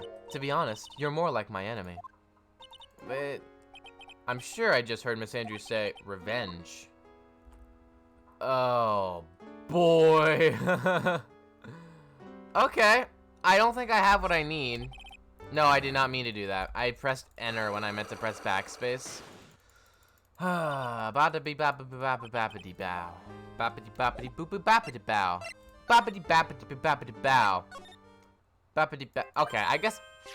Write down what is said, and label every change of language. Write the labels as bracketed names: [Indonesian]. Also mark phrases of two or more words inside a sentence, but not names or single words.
[English] To be honest, you're more like my enemy. But I'm sure I just heard Miss Andrews say revenge. Oh, boy. Okay. I don't think I have what I need. No, I did not mean to do that. I pressed enter when I meant to press backspace. Ba-da-bee ba-ba-ba-ba-ba-ba-dee bow. Bappity bappity boopy bappity bow. Bappity bappity bappity bow. Bappity ba. Okay, I guess.